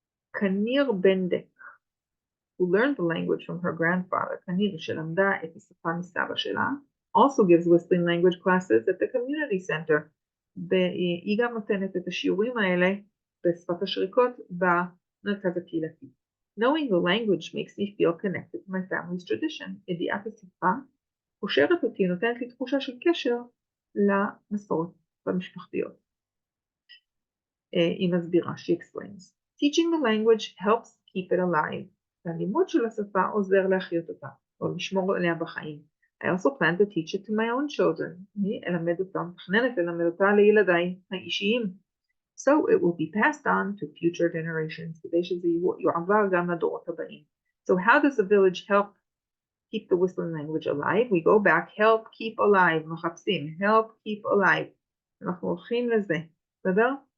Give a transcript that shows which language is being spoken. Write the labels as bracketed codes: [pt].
[en] קניר בנדק, who learned the language from her grandfather, [he] קניר שלמדה את השפה מסבא שלה, [en] also gives whistling language classes at the community center. [he] והיא גם נותנת את השיעורים האלה בשפת השריקות במרכז הקהילתי. [en] Knowing the language makes me feel connected to my family's tradition. [he] ידיעת השפה קושרת אותי, נותנת לי תחושה של קשר למסורת במשפחתיות. היא מסבירה, [en] she explains. Teaching the language helps keep it alive. [he] והלימוד של השפה עוזר להחיות אותה, או לשמור עליה בחיים. [en] I also plan to teach it to my own children. [he] אני אלמד אותה, מתכננת ללמד אותה לילדיי האישיים. [en] So it will be passed on to future generations, [he] כדי שזה יועבר גם לדורות הבאים. [en] So how does the village help keep the whistling language alive? We go back, help keep alive, מחפשים, help keep alive. [he] אנחנו הולכים לזה, בסדר?